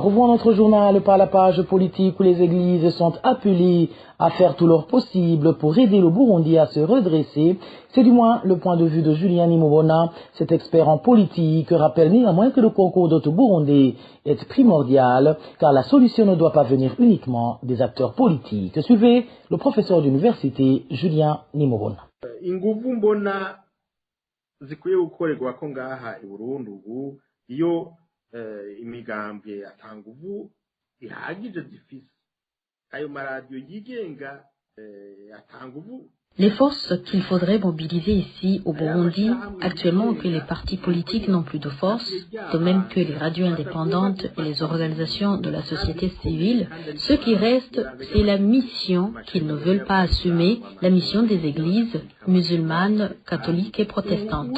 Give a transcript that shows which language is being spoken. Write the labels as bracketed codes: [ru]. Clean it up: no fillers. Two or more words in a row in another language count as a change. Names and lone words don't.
[fr] Revoyons notre journal par la page politique où les églises sont appelées à faire tout leur possible pour aider le Burundi à se redresser. C'est du moins le point de vue de Julien Nimobona. Cet expert en politique rappelle néanmoins que le concours de tout Burundi est primordial car la solution ne doit pas venir uniquement des acteurs politiques. Suivez le professeur d'université Julien Nimobona. [rn] Inguvu mbona zikwiye gukorerwako ngaha i Burundi ubu iyo imigambwe atanguvu ihagije zifise ayo maradiyo yigenga atanguvu. [fr] Les forces qu'il faudrait mobiliser ici au Burundi, actuellement que les partis politiques n'ont plus de force, de même que les radios indépendantes et les organisations de la société civile, ce qui reste, c'est la mission qu'ils ne veulent pas assumer, la mission des églises musulmanes, catholiques et protestantes.